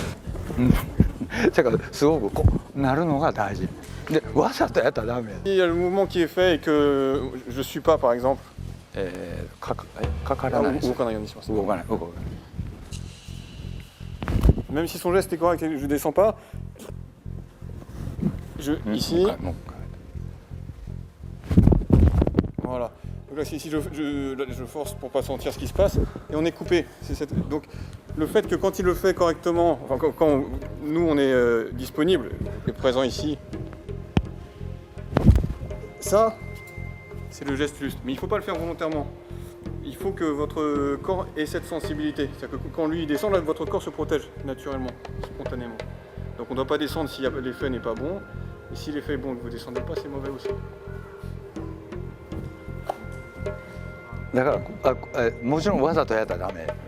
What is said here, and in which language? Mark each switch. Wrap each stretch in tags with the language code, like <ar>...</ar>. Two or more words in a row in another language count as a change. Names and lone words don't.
<ja>だからすごくこうなるのが大事で、わざとやったらダメや。</ja> <fr>Il y a le mouvement qui est fait et que je suis pas par exemple.</fr> <ja>かからないです。動かないようにします。動かない。</ja> <fr>Même si son geste est correct et que je descends pas, ici. Voilà. Donc là, si je force pour pas sentir ce qui se passe, et on est coupé. Donc le fait que quand il le fait correctement, enfin quand nous on est disponible et présent ici, ça c'est le geste juste. Mais il ne faut pas le faire volontairement. Il faut que votre corps ait cette sensibilité. C'est-à-dire que quand lui descend, là, votre corps se protège naturellement, spontanément. Donc on ne doit pas descendre si l'effet n'est pas bon. Et si l'effet est bon et que vous ne descendez pas, c'est mauvais aussi.</fr> <ja>だからもちろんわざとやったらダメ。</ja>